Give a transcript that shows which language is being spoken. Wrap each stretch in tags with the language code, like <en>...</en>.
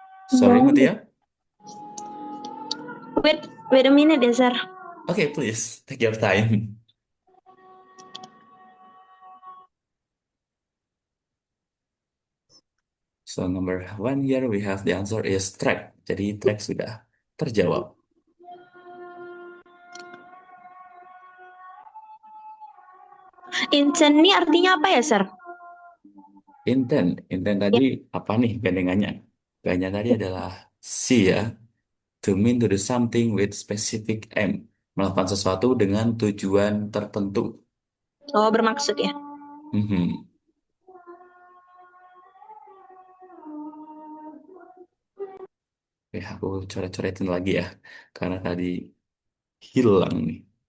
<en>Sorry, Mutia. wait a minute ya, sir. Okay, please take your time. So, number one here we have the answer is track.</en> <id>Jadi track sudah terjawab. Intent ini artinya apa ya, sir? Intent tadi apa nih gandengannya? Gandengannya tadi adalah C ya.</id> <en>To mean to do something with specific aim.</en> <id>Melakukan sesuatu dengan tujuan tertentu. Oh, bermaksud ya. Mhm. Oke, aku coret-coretin lagi ya. Karena tadi hilang nih.</id>